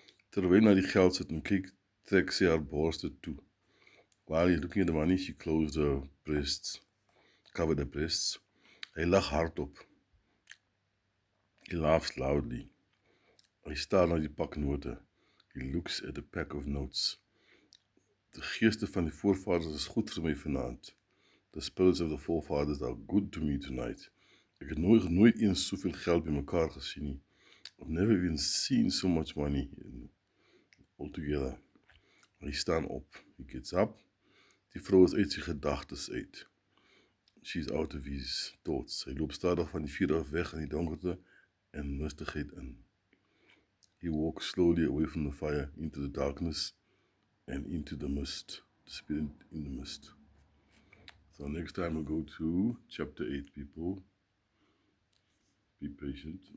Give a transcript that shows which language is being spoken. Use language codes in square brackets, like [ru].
[af] Terwyl na die geld sit en kyk, trek sy haar borste toe. [en] While he's looking at the money, she closed her breasts, covered her breasts. [af] Hy lag hardop. [en] He laughs loudly. [af] Hy staar na die pak note. [en] He looks at the pack of notes. [af] Die geeste van die voorvaders is goed vir my vanaand. [en] The spirits of the forefathers are good to me tonight. [af] Ek het nooit eens soveel geld by mekaar gesien nie. [en] I've never even seen so much money altogether. [af] Hy staan op. [en] He gets up. [af] Die vrou is uit sy gedagtes uit. [en] She's out of his thoughts. [af] Hy loop stadig van die vuur af weg in die donkerte en rustigheid in. [en] He walks slowly away from the fire into the darkness and into the mist, disappearing in the mist. So next time we'll go to chapter 8, people. Be patient.